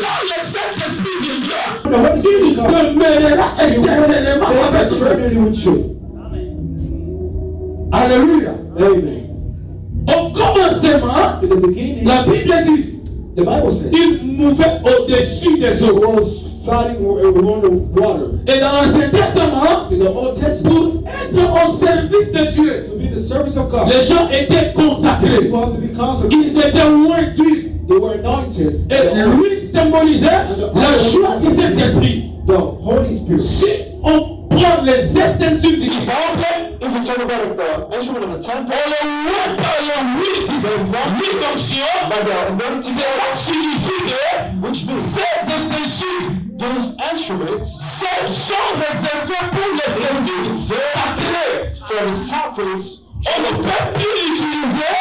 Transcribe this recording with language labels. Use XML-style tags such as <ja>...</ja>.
<fr>quand le Saint-Esprit viendra,</fr> <en>The Holy Spirit</en> <fr>il demeurera éternellement avec toi.</fr> <en>eternally with you.</en> <fr>Alléluia.</fr> <en>Amen.</en> <fr>Au commencement,</fr> <en>In the beginning,</en> <fr>la Bible dit,</fr> <en>the Bible says,</en> <fr>il mouvait au-dessus des</fr> <en>it</en> <fr>eaux.</fr> <en>was fighting around the water.</en> <fr>Et dans l'Ancien Testament,</fr> <en>In the Old Testament,</en> <fr>pour être au service de Dieu,</fr> <en>to be in the service of God,</en> <fr>les gens étaient consacrés.</fr> <en>people have to be consecrated.</en> <fr>Ils étaient oints d'huile.</fr> <en>They were anointed.</en> <fr>Et l'huile symbolisait la joie du Saint-Esprit.</fr> <en>The Holy Spirit.</en> <fr>Si on prend les extensions du temple,</fr> <en>If you talk about the instrument of the temple,</en> <fr>on le voit par l'huile d'onction,</fr> <en>by the anointing,</en> <fr>cela signifie que</fr> <en>which means</en> <fr>ces extensions</fr> <en>those instruments</en> <fr>sont réservées pour les services sacrés.</fr> <en>for the sacraments,</en> <fr>On ne peut plus l'utiliser</fr>